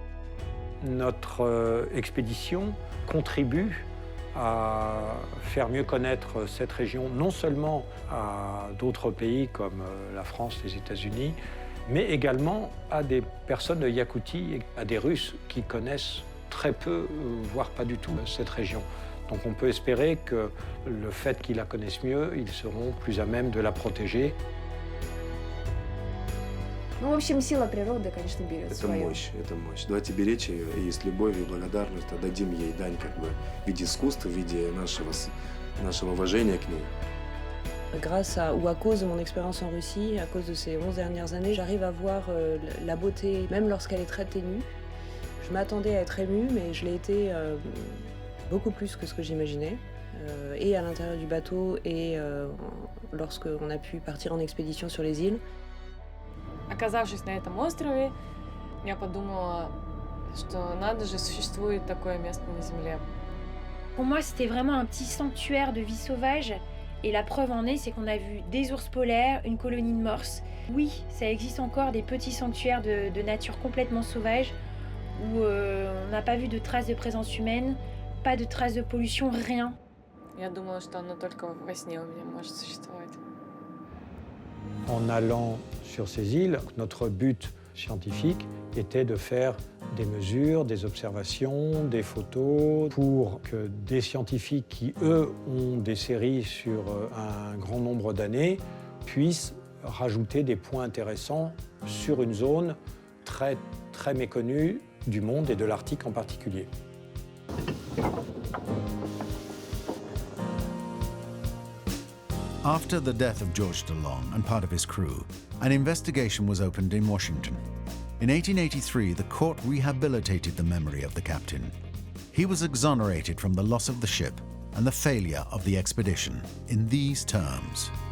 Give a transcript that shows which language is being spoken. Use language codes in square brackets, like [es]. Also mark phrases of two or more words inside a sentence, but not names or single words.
[fr] Notre expédition contribue à faire mieux connaître cette région, non seulement à d'autres pays comme la France, les États-Unis, mais également à des personnes de Yakoutie, à des Russes qui connaissent très peu, voire pas du tout, cette région. Donc on peut espérer que le fait qu'ils la connaissent mieux, ils seront plus à même de la protéger. [ru] Ну, в общем, сила природы, конечно, берет свое. Это мощь. Давайте беречь ее, и с любовью и благодарностью отдадим ей дань как бы в виде искусства, в виде нашего уважения к ней. [fr] Grâce à, ou à cause de mon expérience en Russie, à cause de ces 11 dernières années, j'arrive à voir la beauté, même lorsqu'elle est très ténue. Je m'attendais à être émue, mais je l'ai été beaucoup plus que ce que j'imaginais. Et à l'intérieur du bateau, et lorsqu'on a pu partir en expédition sur les îles. [ru] Оказавшись на этом острове, я подумала, что надо же, существует такое место на Земле. [fr] Pour moi, c'était vraiment un petit sanctuaire de vie sauvage. Et la preuve en est, c'est qu'on a vu des ours polaires, une colonie de morses. Oui, ça existe encore des petits sanctuaires de nature complètement sauvage où on n'a pas vu de traces de présence humaine, pas de traces de pollution, rien. [ru] Я думала, что оно только во сне у меня может существовать. [fr] En allant sur ces îles, notre but scientifique était de faire des mesures, des observations, des photos pour que des scientifiques qui, eux, ont des séries sur un grand nombre d'années puissent rajouter des points intéressants sur une zone très, très méconnue du monde et de l'Arctique en particulier. [en] After the death of George DeLong and part of his crew, an investigation was opened in Washington. In 1883, the court rehabilitated the memory of the captain. He was exonerated from the loss of the ship and the failure of the expedition in these terms.